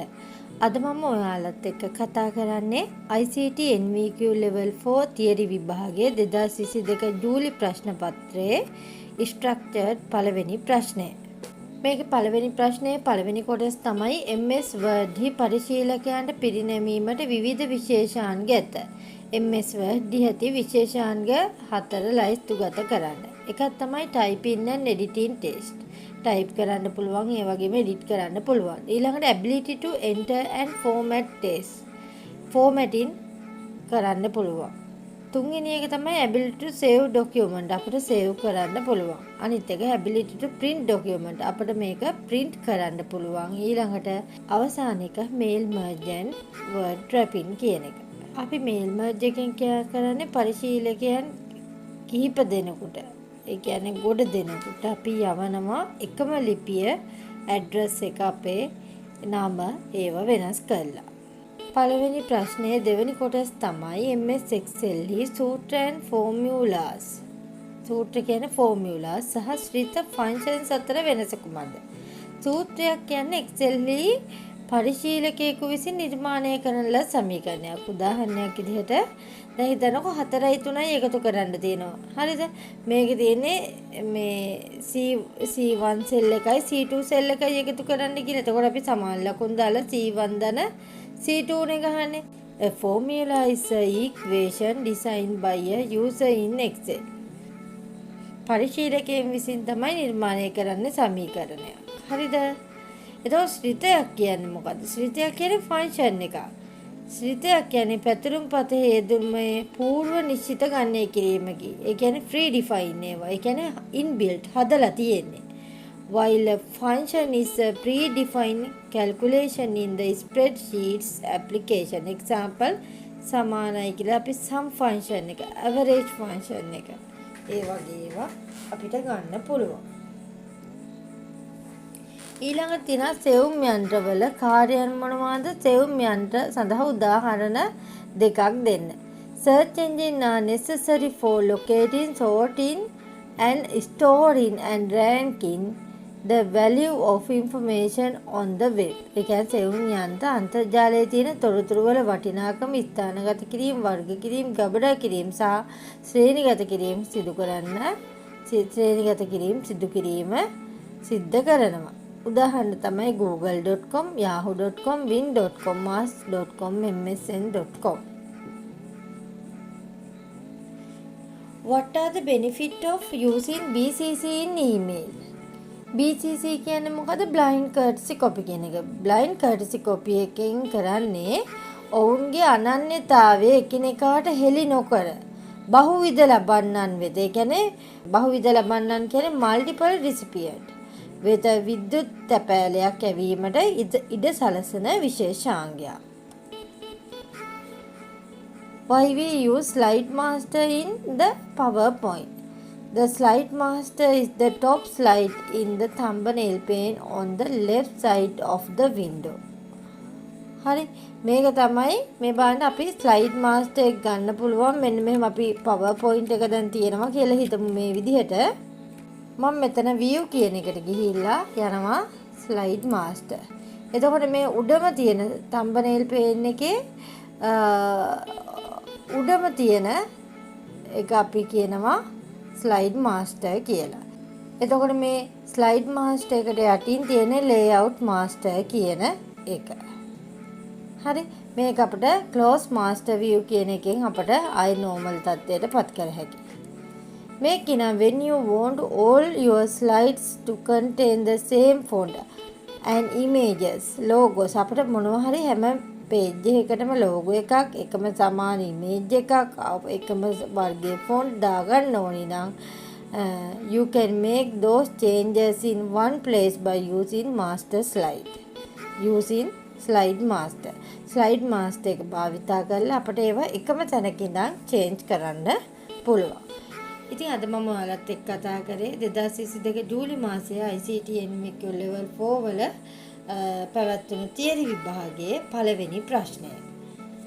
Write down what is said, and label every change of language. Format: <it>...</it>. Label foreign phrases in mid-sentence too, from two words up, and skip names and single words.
<si>අද මම ඔයාලත් එක්ක කතා කරන්නේ</si> <en>ICT NVQ level 4 theory</en> <si>විභාගයේ 2022 ජූලි ප්‍රශ්න පත්‍රයේ structured පළවෙනි ප්‍රශ්නය. මේක පළවෙනි ප්‍රශ්නයේ පළවෙනි කොටස තමයි MS Word හි පරිශීලකයන්ට පිරිනැමීමට විවිධ විශේෂාංග ඇත. MS Word දිහති විශේෂාංග 4 ලයිස්තුගත කරන්න. එකක් තමයි</si> <en>typing and editing test.</en> <si>type කරන්න පුළුවන් ඒ වගේම edit කරන්න පුළුවන්. ඊළඟට</si> <en>ability to enter and format test.</en> <si>formatting කරන්න පුළුවන්. තුන්වෙනි එක තමයි</si> <en>ability to save document.</en> <si>අපිට save කරන්න පුළුවන්. අනිත් එක</si> <en>ability to print document.</en> <si>අපිට මේක print කරන්න පුළුවන්. ඊළඟට අවසාන එක</si> <en>mail merge and word wrapping</en> <si>කියන එක. අපි</si> <en>mail merge</en> <si>එකෙන් කරන්නේ පරිශීලකයන් කිහිප දෙනෙකුට. ඒ කියන්නේ ගොඩ දෙනෙකුට අපි යවනවා එකම ලිපිය ඇඩ්‍රස් එක අපේ නම ඒව වෙනස් කරලා. පළවෙනි ප්‍රශ්නයේ දෙවෙනි කොටස තමයි MS Excel හි සූත්‍ර</si> <en>and formulas.</en> <si>සූත්‍ර කියන්නේ formulas සහ ශ්‍රිත functions අතර වෙනස කුමක්ද? සූත්‍රයක් කියන්නේ Excel හි පරිශීලකයෙකු විසින් නිර්මාණය කරන ලද සමීකරණයක්. උදාහරණයක් විදිහට දැන් හිතනකො 4යි 3යි එකතු කරන්න තියෙනවා. හරිද? මේකේ තියෙන්නේ මේ C1 සෙල් එකයි C2 සෙල් එකයි එකතු කරන්න කියලා. එතකොට අපි සමාන ලකුණු දාලා C1 දන C2 නේ ගහන්නේ.</si> <en>A formula is a equation designed by a user in Excel.</en> <si>පරිශීලකයන් විසින් තමයි නිර්මාණය කරන්නේ සමීකරණය. හරිද? එතකොට ශ්‍රිතයක් කියන්නේ මොකද්ද? ශ්‍රිතයක් කියන්නේ ෆන්ක්ෂන් එකක්. ශ්‍රිතයක් කියන්නේ පැතුරුම් පත හේතුමේ පූර්ව නිශ්චිත ගණනය කිරීමකි. ඒ කියන්නේ</si> <en>free define</en> <si>ඒවා. ඒ කියන්නේ inbuilt හදලා තියෙන්නේ.</si> <en>While a function is a predefined calculation in the spreadsheets application.</en> <si>Example සමානයි කියලා අපි</si> <en>sum function</en> <si>එක,</si> <en>average function</en> <si>එක. ඒ වගේ ඒවා අපිට ගන්න පුළුවන්. ඊළඟට තියෙනවා සෙවුම් යන්ත්‍රවල කාර්යයන් මොනවාද? සෙවුම් යන්ත්‍ර සඳහා උදාහරණ දෙකක් දෙන්න.</si> <en>Search engine are necessary for locating, sorting and storing and ranking the value of information on the web.</en> <si>ඒ කියන්නේ සෙවුම් යන්ත්‍ර අන්තර්ජාලයේ තියෙන තොරතුරු වල වටිනාකම ස්ථානගත කිරීම, වර්ග කිරීම, ගබඩා කිරීම සහ ශ්‍රේණිගත කිරීම සිදු කිරීම සිද්ධ කරනවා. උදාහරණ තමයි google.com, yahoo.com, win.com, mars.com, msn.com.</si> <en>What are the benefits of using BCC in email?</en> <si>BCC කියන්නේ මොකද?</si> <en>blind courtesy copy</en> <si>කියන එක.</si> <en>blind courtesy copy</en> <si>එකෙන් කරන්නේ ඔවුන්ගේ අනන්‍යතාවය එකිනෙකාට හෙළි නොකර බහුවිධ ලබන්නන් වෙත. ඒ කියන්නේ බහුවිධ ලබන්නන් කියන්නේ</si> <en>multiple recipient</en> <si>වෙත විද්‍යුත් තැපෑලයක් ඇවීමට ඉඩ සලසන විශේෂාංගයක්.</si> <en>Why we use slide master in the PowerPoint? The slide master is the top slide in the thumbnail pane on the left side of the window.</en> <si>හරි මේක තමයි මේ බලන්න අපි</si> <en>slide master</en> <si>එක ගන්න පුළුවන්. මෙන්න මෙහෙම අපි PowerPoint එක දැන් තියෙනවා කියලා හිතමු මේ විදිහට. මම මෙතන view කියන එකට ගිහිල්ලා යනවා</si> <en>slide master.</en> <si>එතකොට මේ උඩම තියෙන</si> <en>thumbnail pane</en> <si>එකේ උඩම තියෙන එක අපි කියනවා</si> <en>slide master</en> <si>කියලා. එතකොට මේ</si> <en>slide master</en> <si>එකට යටින් තියෙන</si> <en>layout master</en> <si>කියන එක. හරි මේක අපිට</si> <en>close master view</en> <si>කියන එකෙන් අපිට ආයි normal තත්ත්වයට පත් කර හැකියි.</si> <en>Making when you want all your slides to contain the same font and images, logos.</en> <si>අපිට මොනවා හරි හැම page එකකටම logo එකක්, එකම සමාන image එකක්, එකම වර්ගයේ font දාගන්න ඕනි නම්</si> <en>you can make those changes in one place by using master slide. Using slide master. slide master</en> <si>එක භාවිතා කරලා අපිට ඒවා එකම තැනක ඉඳන් change කරන්න පුළුවන්. ඉතින් අද මම ඔයාලත් එක්ක කතා කරේ 2022 ජූලි මාසයේ</si> <en>ICT NVQ level 4</en> <si>වල පැවැත්වුණු තියරි විභාගයේ පළවෙනි ප්‍රශ්නය.</si>